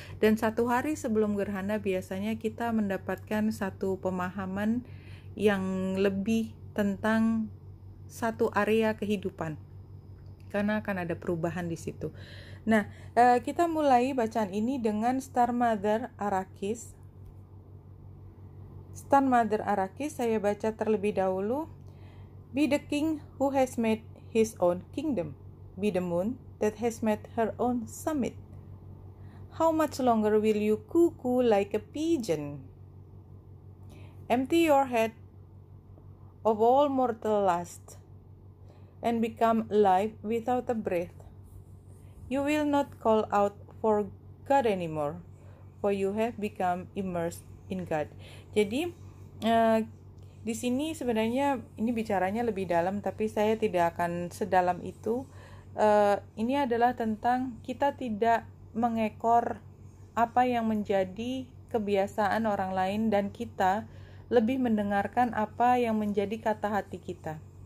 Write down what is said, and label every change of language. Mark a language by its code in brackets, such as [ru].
[id] Dan satu hari sebelum gerhana biasanya kita mendapatkan satu pemahaman yang lebih tentang satu area kehidupan, karena akan ada perubahan di situ. Nah, kita mulai bacaan ini dengan Star Mother Arrakis. Star Mother Arrakis saya baca terlebih dahulu. [en] Be the king who has made his own kingdom. Be the moon that has made her own summit. How much longer will you cuckoo like a pigeon? Empty your head of all mortal lust, and become alive without a breath. You will not call out for God anymore, for you have become immersed in God. [id] Jadi di sini sebenarnya ini bicaranya lebih dalam, tapi saya tidak akan sedalam itu. Ini adalah tentang kita tidak mengekor apa yang menjadi kebiasaan orang lain, dan kita lebih mendengarkan apa yang menjadi kata hati kita.